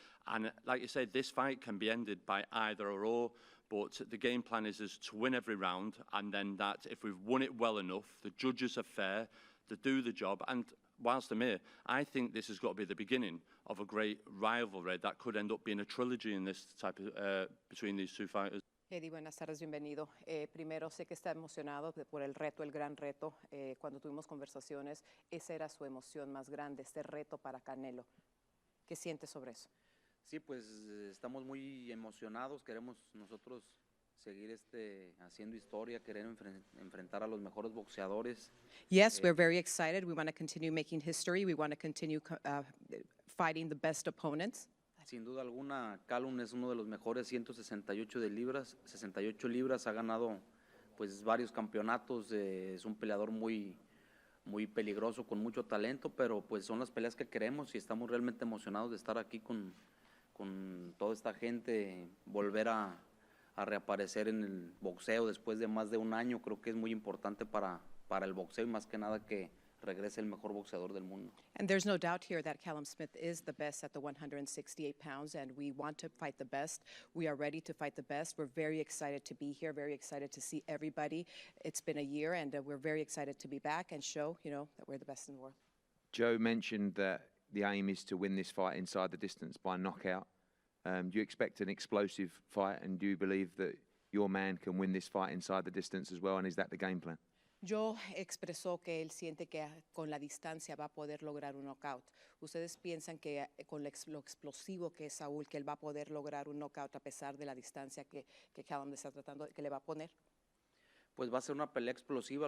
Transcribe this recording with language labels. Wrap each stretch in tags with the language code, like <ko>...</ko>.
<en>And like you said, this fight can be ended by either or, but the game plan is to win every round, and then that if we've won it well enough, the judges are fair, they do the job, and whilst I'm here, I think this has got to be the beginning of a great rivalry that could end up being a trilogy in this type of, between these two fighters.</en> <es>Eddy, buenas tardes, bienvenido. Primero, sé que está emocionado por el reto, el gran reto. Cuando tuvimos conversaciones, esa era su emoción más grande, este reto para Canelo. ¿Qué siente sobre eso? Sí, pues estamos muy emocionados, queremos nosotros seguir haciendo historia, querer enfrentar a los mejores boxeadores.</es> <en>Yes, we're very excited. We want to continue making history. We want to continue fighting the best opponents.</en> <es>Sin duda alguna, Callum es uno de los mejores 168 de libras, 68 libras, ha ganado pues varios campeonatos, es un peleador muy muy peligroso, con mucho talento, pero pues son las peleas que queremos y estamos realmente emocionados de estar aquí con toda esta gente, volver a reaparecer en el boxeo después de más de un año. Creo que es muy importante para el boxeo y más que nada que regrese el mejor boxeador del mundo.</es> <en>And there's no doubt here that Callum Smith is the best at the 168 pounds, and we want to fight the best. We are ready to fight the best. We're very excited to be here, very excited to see everybody. It's been a year, and we're very excited to be back and show, that we're the best in the world. Joe mentioned that the aim is to win this fight inside the distance by knockout. Do you expect an explosive fight, and do you believe that your man can win this fight inside the distance as well, and is that the game plan?</en> <es>Joe expresó que él siente que con la distancia va a poder lograr un knockout. ¿Ustedes piensan que con lo explosivo que es Saúl, que él va a poder lograr un knockout a pesar de la distancia que Callum está tratando, que le va a poner? Pues va a ser una pelea explosiva.</es>